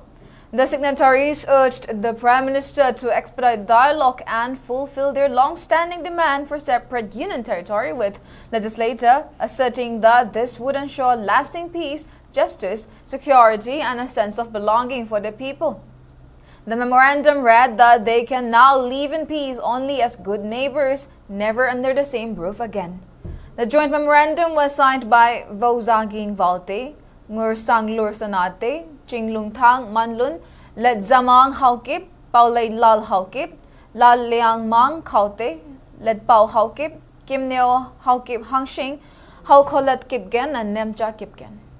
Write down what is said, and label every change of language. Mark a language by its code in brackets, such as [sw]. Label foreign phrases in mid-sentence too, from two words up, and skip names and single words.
[en] The signatories urged the Prime Minister to expedite dialogue and fulfill their long-standing demand for separate union territory, with legislator asserting that this would ensure lasting peace, justice, security and a sense of belonging for the people. The memorandum read that they can now live in peace only as good neighbors, never under the same roof again. The joint memorandum was signed by Vozaging Valte, Ngur Sanglur Sanate, Chinglung Thang Manlun, Let Zamang Haukip, Paulay Lal Haukip, Lal Liang Mang Kaute, Let Pau Haukip, Kim Neo Haukip Hangshing, Haukolet Kipgen, and Nemja Kipgen.